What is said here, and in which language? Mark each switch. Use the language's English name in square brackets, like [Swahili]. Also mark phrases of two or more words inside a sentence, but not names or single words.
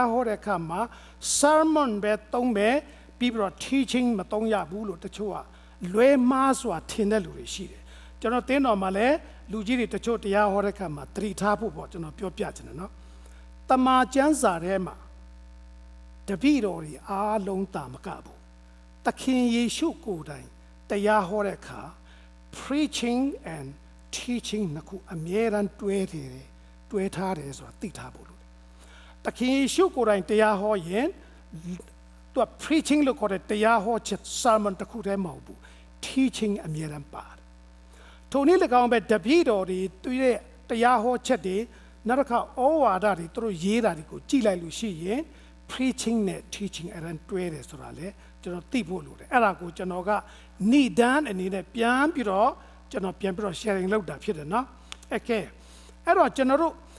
[Burmese] ဟောတဲ့အခါမှာ sermon ပဲသုံးပဲပြီးတော့ teaching မသုံးရဘူးလို့တချို့ကလွဲမှားစွာထင်တဲ့လူတွေရှိတယ်ကျွန်တော်တင်းတော်မှာလည်းလူကြီးတွေတချို့တရားဟောတဲ့အခါမှာသတိထားဖို့ပေါ့ကျွန်တော်ပြောပြချင်တယ် နော်တမန်ကျမ်းစာထဲမှာတပည့်တော်တွေအားလုံးတာမကဘူးသခင်ယေရှုကိုယ်တိုင်တရားဟောတဲ့အခါ [English] preaching and teaching [Burmese] နှစ်ခု အမြဲတမ်းတွဲထားတယ်ဆိုတာသိထားဖို့လိုတယ်သခင်ယေရှုကိုယ်တိုင်တရားဟောရင်သူ preaching လို့ခေါ်တဲ့ တရားဟောချက် sermon တစ်ခုတည်းမဟုတ်ဘူး teaching အမြဲတမ်းပါတယ်ထိုနည်း၎င်းပဲတပည့်တော်တွေသူရဲ့တရားဟောချက်တွေနောက်တစ်ခါဩဝါဒတွေသူတို့ရေးတာတွေကိုကြည့်လိုက်လို့ရှိရင် preaching နဲ့ teaching အရင်တွဲတယ်ဆိုတာလေကျွန်တော်သိဖို့လိုတယ်အဲ့ဒါကိုကျွန်တော်ကဏိဒန်းအနေနဲ့ပြန်ပြီးတော့ sharing လုပ်တာဖြစ်တယ်နော်โอเคအဲ့တော့ကျွန်တော်တို့